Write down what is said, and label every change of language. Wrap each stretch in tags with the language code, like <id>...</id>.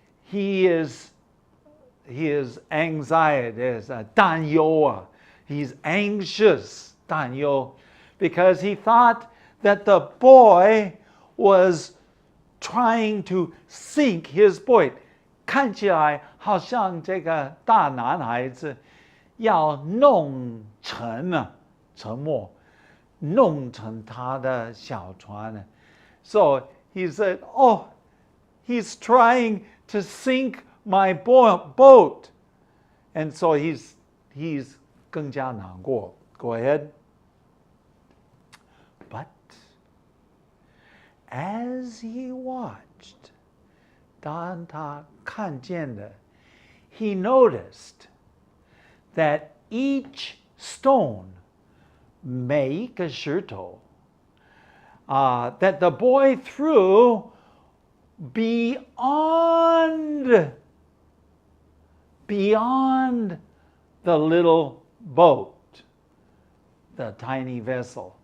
<en>He is anxiety, 担忧. He's anxious, 担忧, because he thought that the boy was trying to sink his boat.</en> <zh>看起来好像这个大男孩子要弄沉沉没，弄成他的小船。</zh> <en>So he said, "Oh, he's trying to sink my boat," and so he's</en> <zh>更加难过.</zh> <en>Go ahead. But as he watched,</en> <zh>当他看见的,</zh> <en>he noticed that each stone,</en> <zh>每一个石头,</zh> <en>that the boy threw beyond the little boat, the tiny vessel.</en>